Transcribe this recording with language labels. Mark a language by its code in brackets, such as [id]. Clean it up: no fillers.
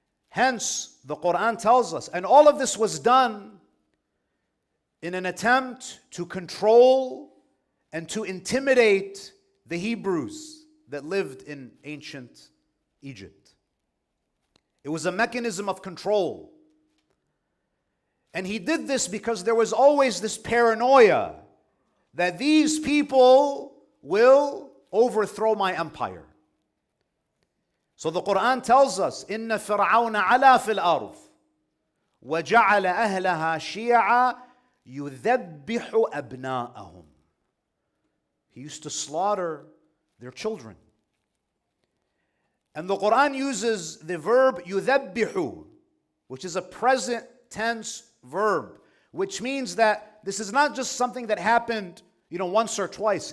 [en] Hence, the Quran tells us, and all of this was done in an attempt to control and to intimidate the Hebrews that lived in ancient Egypt. It was a mechanism of control. And he did this because there was always this paranoia that these people will overthrow my empire. So the Quran tells us, [ar] إِنَّ فِرْعَوْنَ عَلَى فِي الْأَرْضِ وَجَعَلَ أَهْلَهَا شِيَعًا يُذَبِّحُ أَبْنَاءَهُم. [en] He used to slaughter their children. And the Quran uses the verb يُذَبِّحُ, which is a present tense verb, which means that this is not just something that happened, once or twice.